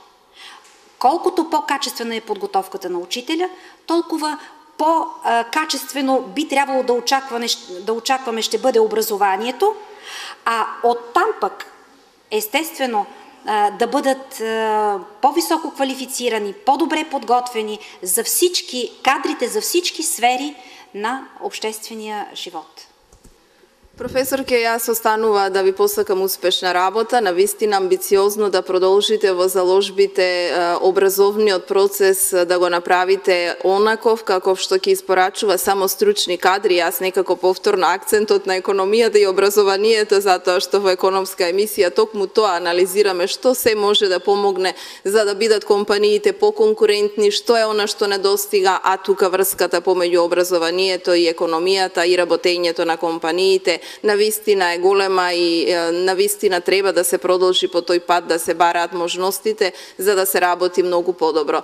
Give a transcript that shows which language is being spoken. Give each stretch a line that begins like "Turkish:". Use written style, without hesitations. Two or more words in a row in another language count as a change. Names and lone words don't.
Bulgarian: Колкото по-качествена е подготовката на учителя, толкова по-качествено би трябвало да очакваме ще бъде образованието, а оттам пък, естествено, да бъдат по-високо квалифицирани, по-добре подготвени за всички кадрите, за всички сфери на обществения живот.
Macedonian: Професорке, јас останува да ви посакам успешна работа, навистина амбициозно да продолжите во заложбите образовниот процес да го направите онаков каков што ќе испорачува само стручни кадри. Јас некако повторно акцентот на економијата и образованието, затоа што во економска емисија токму тоа анализираме што се може да помогне за да бидат компаниите поконкурентни, што е она што недостига, а тука врската помеѓу образованието и економијата и работењето на компаниите навистина е голема и навистина треба да се продолжи по тој пат, да се бараат можностите за да се работи многу подобро.